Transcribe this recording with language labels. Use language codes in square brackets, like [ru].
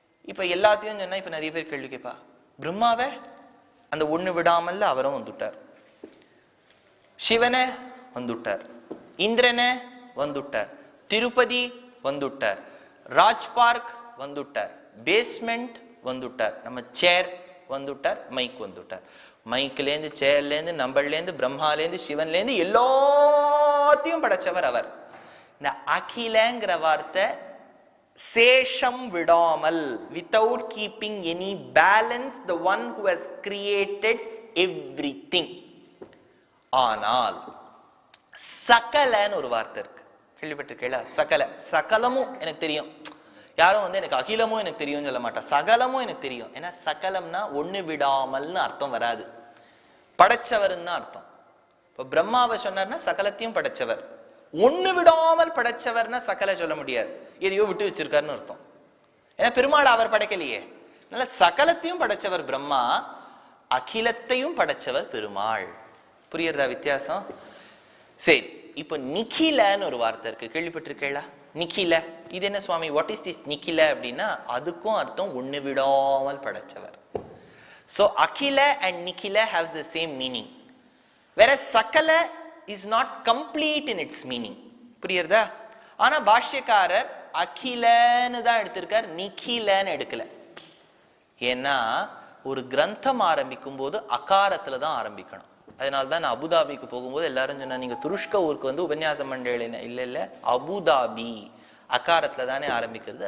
[ta] இப்ப எல்லாத்தையும் சொன்னா இப்ப நிறைய பேர் கேள்வி கேட்பா, பிரம்மாவை அந்த ஒண்ணு விடாமல் அவரும் வந்துட்டார், சிவனை வந்துட்டார், இந்திரனை வந்துட்டார், திருப்பதி வந்துட்டார், ராஜ் பார்க் வந்துட்டார், பேஸ்மெண்ட் வந்துட்டார், நம்ம சேர் வந்துட்டார், மைக் வந்துட்டார். மைக்லேருந்து சேர்லேருந்து நம்மள்லேருந்து பிரம்மாலேருந்து சிவன்லேருந்து எல்லாத்தையும் படைச்சவர் அவர். இந்த அகிலங்கிற வார்த்தை சேஷம் விடாமல், [en] without keeping any balance, the one who has created everything. [ta] ஆனால் சகலன்னு ஒரு வார்த்தை இருக்கு, கேள்விப்பட்டிருக்கீங்களா? சகல, சகலமும் எனக்கு தெரியும். யாரும் எனக்கு அகிலமும் எனக்கு தெரியும் சொல்ல மாட்டா, சகலமும் எனக்கு தெரியும். ஏன்னா சகலம்னா ஒண்ணு விடாமல்னு அர்த்தம் வராது, படைச்சவர்னு தான் அர்த்தம். இப்ப பிரம்மாவை சொன்னார்னா சகலத்தையும் படைச்சவர். ஒண்ணு விடாமல் படைச்சவர்னா சகல சொல்ல முடியாது, எதையோ விட்டு வச்சிருக்காருன்னு அர்த்தம். ஏன்னா பெருமாள் அவர் படைக்கலையே. அதனால சகலத்தையும் படைச்சவர் பிரம்மா, அகிலத்தையும் படைச்சவர் பெருமாள். புரியுறதா வித்தியாசம்? சரி, இப்ப நிகிலன்னு ஒரு வார்த்தை இருக்கு, கேள்விப்பட்டிருக்கீங்களா? நிகில, இது என்ன சுவாமி, [en] what is this [ta] நிகில அப்படின்னா அதுக்கும் அர்த்தம் ஒண்ணு விடாமல் படைச்சவர். [en] So அகில and நிகில have the same meaning, whereas சகல is not complete in its meaning. [ta] புரியுறதா? ஆனா பாஷ்யக்காரர் அகிலன்னு தான் எடுத்திருக்கார், நிகிலன்னு எடுக்கல. ஏன்னா ஒரு கிரந்தம் ஆரம்பிக்கும் போது அகாரத்துல தான் ஆரம்பிக்கணும். அதனால்தான் நான் அபுதாபிக்கு போகும்போது எல்லாரும் சொன்னா, நீங்க துருஷ்க ஊருக்கு உபன்யாசம் பண்றேன். இல்ல இல்ல, அபுதாபி அகாரத்துல தானே ஆரம்பிக்கிறது.